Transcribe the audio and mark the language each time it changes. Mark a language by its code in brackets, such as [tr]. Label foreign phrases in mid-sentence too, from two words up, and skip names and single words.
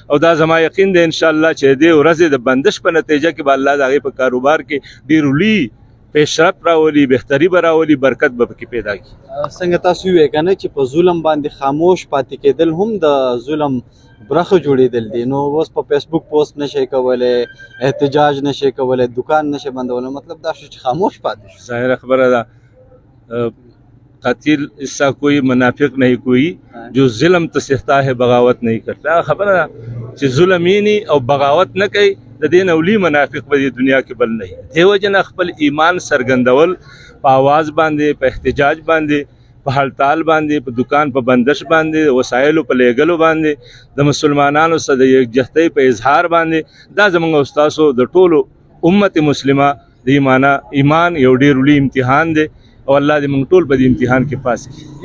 [ps] او دا زما یقین دی انشاءالله چې دې ورځې د بندش په نتیجه کې به الله د هغې په کاروبار کې ډېر لوی پیشرفت راولي، بهتري به راولي، برکت به پکې پیدا کړي. څنګه تاسو ووایئ که نه چې په ظلم باندې خاموش پاتې کېدل هم د ظلم برخه جوړېدل دي. نو اوس په فیسبوک پوسټ نشئ کولی، احتجاج نشئ کولی، دکان نشئ بندولی، مطلب دا شو چې خاموش پاتې شو. ظاهره خبره ده [ur] قتل ایسا کوئی منافق نہیں کوئی جو ظلم تو سہتا ہے بغاوت نہیں کرتا. خبر ہے [ps] چې ظلم یې نه او بغاوت نه کوي د دې نه اولی منافق به د دنیا کې بل نه وي. دیو جن خپل ایمان سرګندول په आवाज باندې، په احتجاج باندې، په هړتال باندې، په دکان په بندش باندې، وسایلو په لېږلو باندې، د مسلمانانو سره د یکجهتۍ په اظهار باندې، دا زموږ استادو د ټولو امت مسلمه د ایمان یو ډېر لوی امتحان دی او الله دې موږ ټول په دې امتحان کې پاس کړي.